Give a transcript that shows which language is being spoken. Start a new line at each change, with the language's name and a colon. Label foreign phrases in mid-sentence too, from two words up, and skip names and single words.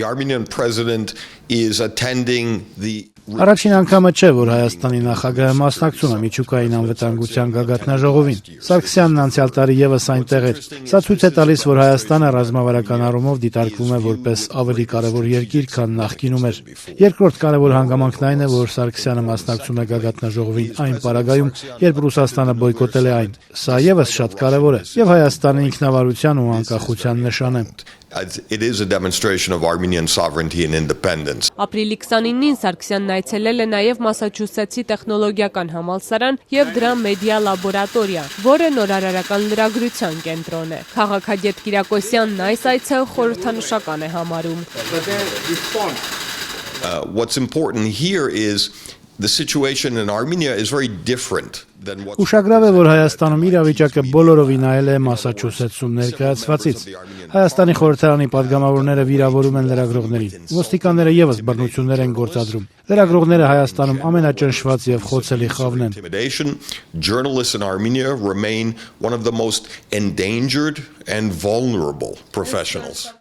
Armenian: Առաջին անգամը չէ, որ Հայաստանի նախագահը մասնակցում է միջուկային անվտանգության գագաթնաժողովին։ Սարգսյանն անցյալ տարի եւս այնտեղ էր։ Սա ցույց է տալիս, որ Հայաստանը ռազմավարական առումով դիտարկվում է որպես ավելի կարևոր երկիր, քան նախկինում էր։ Երկրորդ կարևոր հանգամանքն այն է, որ Սարգսյանը մասնակցում է գագաթնաժողովին այն պարագայում, երբ Ռուսաստանը բոյկոտել է այն։ Սա եւս շատ կարևոր է եւ Հայաստանի ինքնավարության ու անկախության նշան է։
English: It is a demonstration of Armenian sovereignty and independence.
Armenian: Ապրիլի 29-ին Սարգսյանն այցելել է նաև Մասաչուսեթսի տեխնոլոգիական համալսարան եւ դրա մեդիա լաբորատորիա, որը նորարարական լրագրության կենտրոն է։ Քաղաքագետ Կիրակոսյանն այս այցը խորհրդանշական է համարում։
English: What's important here is the situation in Armenia is very different.
Armenian: Ուշագրավ է, որ Հայաստանում իրավիճակը բոլորովին այլ է Մասաչուսեթսում ներկայացվածից։ Հայաստանի խորհրդարանի падգամավորները վիրավորում են լրագրողներին։ Ոստիկանները եւս բռնություններ են գործադրում։ Լրագրողները Հայաստանում ամենաճնշված եւ խոցելի խավն են։
English: Journalists in Armenia remain one of the most endangered and vulnerable professionals.